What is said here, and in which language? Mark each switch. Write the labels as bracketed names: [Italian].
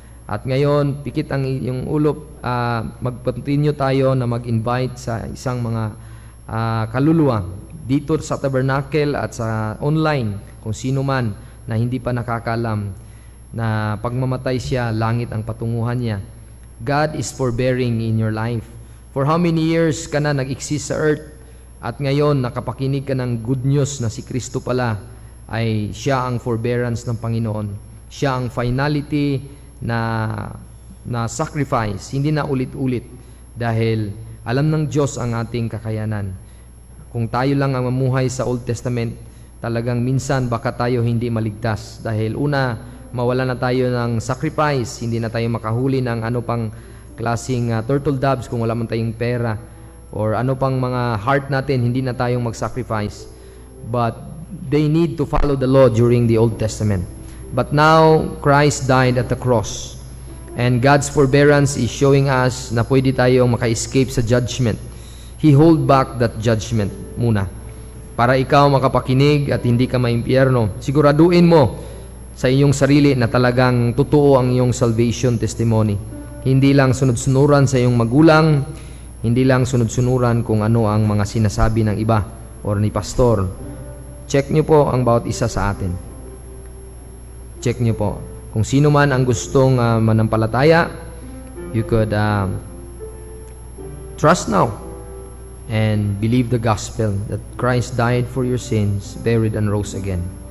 [Filipino] At ngayon, pikit ang iyong ulo, mag-continue tayo na mag-invite sa isang mga kaluluwa dito sa tabernacle at sa online, kung sino man na hindi pa nakakalam na pagmamatay siya, langit ang patunguhan niya. [English] God is forbearing in your life. For how many years [Filipino] ka na nag-exist sa earth at ngayon nakapakinig ka ng good news na si Kristo pala ay siya ang forbearance ng Panginoon. Siya ang finality na sacrifice, hindi na ulit-ulit dahil alam ng Diyos ang ating kakayanan. Kung tayo lang ang mamuhay sa Old Testament, talagang minsan baka tayo hindi maligtas dahil una, mawala na tayo ng sacrifice, hindi na tayo makahuli ng ano pang klaseng turtle doves kung wala man tayong pera, or ano pang mga heart natin, hindi na tayong mag-sacrifice. [English] But they need to follow the law during the Old Testament. But now, Christ died at the cross. And God's forbearance is showing us [Filipino] na pwede tayong maka-escape sa judgment. [English] He hold back that judgment [Filipino] muna para ikaw makapakinig at hindi ka maimpyerno. Siguraduhin mo sa iyong sarili na talagang totoo ang iyong salvation testimony. Hindi lang sunod-sunuran sa iyong magulang, hindi lang sunod-sunuran kung ano ang mga sinasabi ng iba or ni pastor. Check niyo po ang bawat isa sa atin. Check niyo po. Kung sino man ang gustong manampalataya, [English] you could trust now and believe the gospel that Christ died for your sins, buried and rose again.